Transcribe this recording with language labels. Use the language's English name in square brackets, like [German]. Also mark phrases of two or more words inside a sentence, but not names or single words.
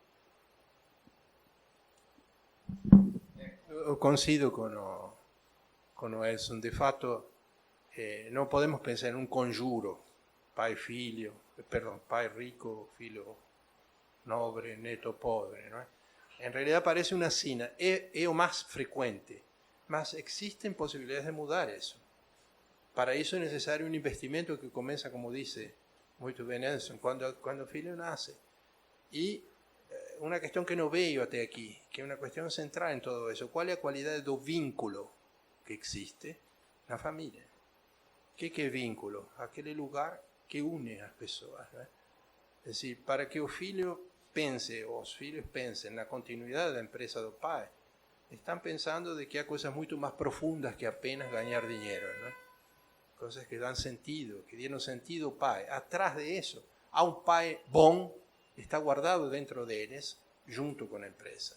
[Portuguese] Eu coincido com o Edson. De fato, não podemos pensar em um conjuro, pai rico, filho nobre, neto pobre, ¿no? [Spanish] En realidad parece una sina, es o más frecuente, mas existen posibilidades de mudar eso. Para eso es necesario un investimento que comienza, como dice muy bien Edson, cuando el filho nace. Y una cuestión que no veo hasta aquí, que es una cuestión central en todo eso, ¿cuál es la cualidad del vínculo que existe [Portuguese] na família? [Spanish] ¿Qué es vínculo? Aquel lugar que une a las personas, ¿no? Es decir, [Portuguese] para que o filho pense, ou os filhos pensem na continuidade da empresa do pai, estão pensando de que há coisas muito mais profundas que apenas ganhar dinheiro, ¿no? Coisas que dão sentido, que [Spanish] dieron sentido [Portuguese] ao pai. Atrás de isso, há um pai bom, está guardado dentro deles, junto com a empresa.